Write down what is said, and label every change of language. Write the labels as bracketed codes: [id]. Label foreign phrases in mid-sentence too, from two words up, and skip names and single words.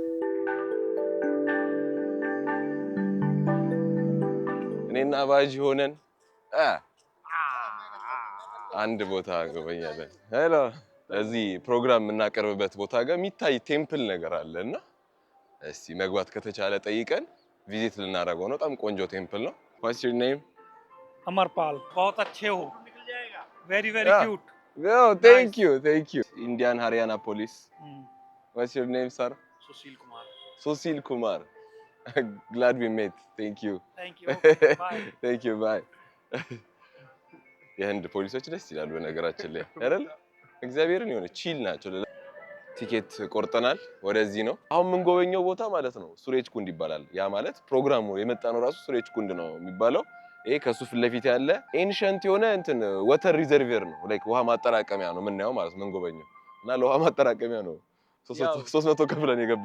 [am] እኔና ባጂ ሆነን አንድ ቦታ ጎበኛለን ሄሎ እዚህ ፕሮግራም እናቀርብበት ቦታ ጋር የሚታይ ቴምፕል ነገር አለና እስቲ መግባት ከተቻለ ጠይቀን ቪዚት ልናደርገው ነው በጣም ቆንጆ ቴምፕል ነው [en] What's your name [hi] अमरपाल बहुत अच्छे हो [en] very cute oh thank you Indian Haryana police What's your name sir Sushil Kumar Glad we met. Thank you. Bye. Thank you. Bye. [am] የህንድ ፖሊሶች ደስ ይላሉ በነገራችን ላይ አይደል? እግዚአብሔርን የሆነ ቺል ናቸው። ቲኬት ቆርጠናል ወደዚህ ነው። አሁን ምን ጎበኘው ቦታ ማለት ነው ሱሬጅ ኩንድ ይባላል። ያ ማለት ፕሮግራሙ የመጣነው ራሱ ሱሬጅ ኩንድ ነው የሚባለው። ይሄ ከሱ ፊት ለፊት ያለ ኤንሸንት የሆነ እንትን [en] water reservoir [am] ነው። ላይክ ውሃ ማጠራቀሚያ ነው የምናየው ማለት ምን ጎበኘው እና ለውሃ ማጠራቀሚያ ነው 300 ከፍለን የገባ